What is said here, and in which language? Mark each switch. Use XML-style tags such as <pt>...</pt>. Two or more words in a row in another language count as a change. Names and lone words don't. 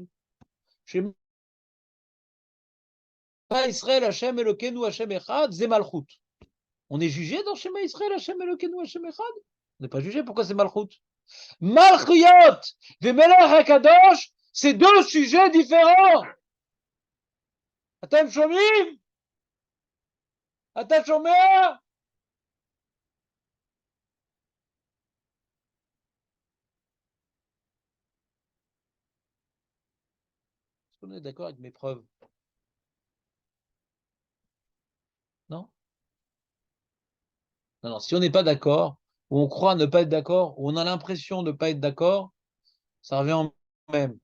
<he>שמע ישראל השם אלוקינו השם אחד,</he> <fr>c'est Malchut. On est jugé dans</fr> <he>שמע ישראל השם אלוקינו השם אחד?</he> <fr>On n'est pas jugé, pourquoi c'est Malchut?</fr> <he>Malchuyot et מלך הקדוש,</he> <fr>c'est deux sujets différents.</fr> <he>אתם שומעים? אתה שומע?</he> <fr>Est-ce qu'on est d'accord avec mes preuves? Non? Non, non, si on n'est pas d'accord, ou on croit ne pas être d'accord, ou on a l'impression de ne pas être d'accord, ça revient en même.</fr>